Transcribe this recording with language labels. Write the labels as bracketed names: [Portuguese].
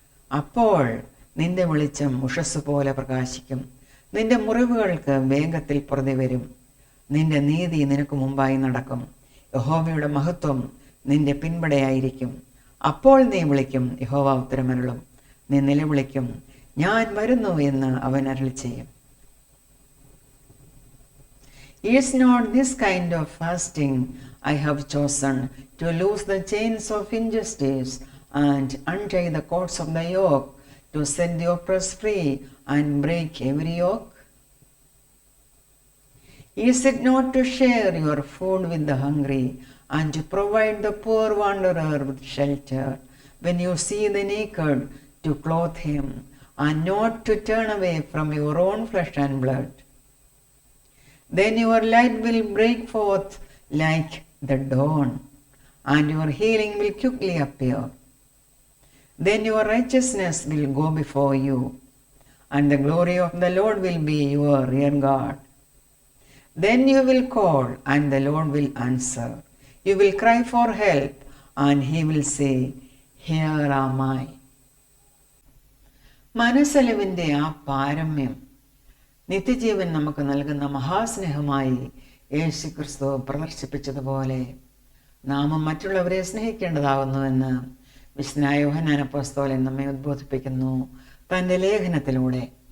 [Malayalam] അപ്പോൾ നിന്റെ വെളിച്ചം ഉഷസ് പോലെ പ്രകാശിക്കും, നിന്റെ മുറിവുകൾക്ക് വേഗത്തിൽ പുറത്തു വരും, നിന്റെ നീതി നിനക്ക് മുമ്പായി നടക്കും, യഹോവയുടെ മഹത്വം നിന്റെ പിൻപടയായിരിക്കും. അപ്പോൾ നീ വിളിക്കും, യഹോവ ഉത്തരമരുളും, നീ നിലവിളിക്കും, ഞാൻ വരുന്നു എന്ന് അവൻ അരുളി ചെയ്യും. [English] Is not this kind of fasting I have chosen, to loose the chains of injustice and untie the cords of the yoke, to set the oppressed free and break every yoke? Is it not to share your food with the hungry and to provide the poor wanderer with shelter, when you see the naked to clothe him, and not to turn away from your own flesh and blood? Then your light will break forth like the dawn, and your healing will quickly appear. Then your righteousness will go before you, and the glory of the Lord will be your rear guard. Then you will call, and the Lord will answer. You will cry for help, and he will say, Here am I. [Malayalam] മനസ്സലിവിൻ്റെ ആ പാരമ്യം നിത്യജീവൻ നമുക്ക് നൽകുന്ന മഹാസ്നേഹമായി യേശു ക്രിസ്തു പ്രദർശിപ്പിച്ചതുപോലെ നാമും മറ്റുള്ളവരെ സ്നേഹിക്കേണ്ടതാകുന്നുവെന്ന് വിശുദ്ധനായ യോഹന്നാൻ അപ്പോസ്തലൻ നമ്മെ ഉദ്ബോധിപ്പിക്കുന്നു തൻ്റെ ലേഖനത്തിലൂടെ.